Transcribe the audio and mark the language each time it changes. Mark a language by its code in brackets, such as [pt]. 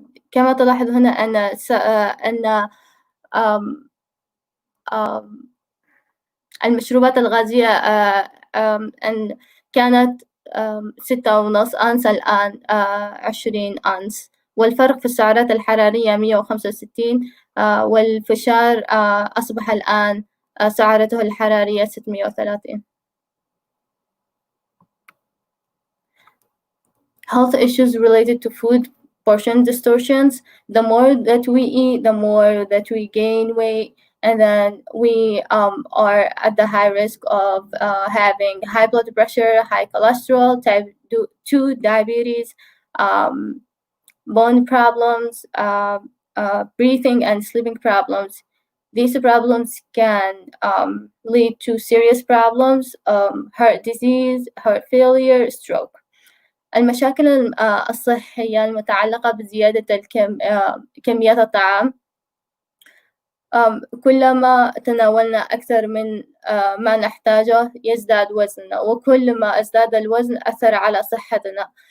[ar] كما تلاحظ هنا أن المشروبات الغازية أن كانت 6.5 أنس، الآن 20 أنس، والفرق في السعرات الحرارية 165، والفشار أصبح الآن سعرته الحرارية 630. [en] Health issues related to food portion distortions. The more that we eat, the more that we gain weight, and then we are at the high risk of having high blood pressure, high cholesterol, type 2 diabetes, bone problems, breathing and sleeping problems. These problems can lead to serious problems, heart disease, heart failure, stroke. [ar] المشاكل الصحية المتعلقة بزيادة كميات الطعام. كلما تناولنا أكثر من ما نحتاجه يزداد وزننا، وكلما ازداد الوزن أثر على صحتنا.